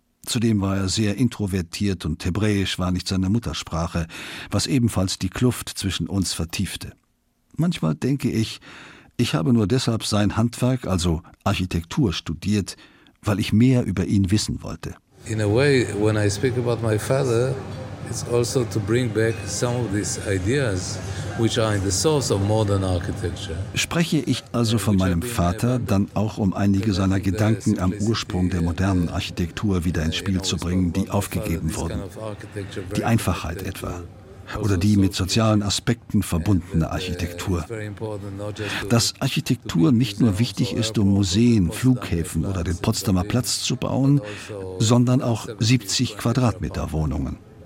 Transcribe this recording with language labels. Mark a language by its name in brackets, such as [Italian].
[German] Zudem war er sehr introvertiert und Hebräisch war nicht seine Muttersprache, was ebenfalls die Kluft zwischen uns vertiefte. Manchmal denke ich, ich habe nur deshalb sein Handwerk, also Architektur, studiert, weil ich mehr über ihn wissen wollte. [English] In a way, when I speak about my father, it's also to bring back some of these ideas which are in the source of modern architecture. [German] Spreche ich also von meinem Vater, dann auch um einige seiner Gedanken am Ursprung der modernen Architektur wieder ins Spiel zu bringen, die aufgegeben wurden. Die Einfachheit etwa. Oder die mit sozialen Aspekten verbundene Architektur. Dass Architektur nicht nur wichtig ist, um Museen, Flughäfen oder den Potsdamer Platz zu bauen, sondern auch 70 Quadratmeter Wohnungen.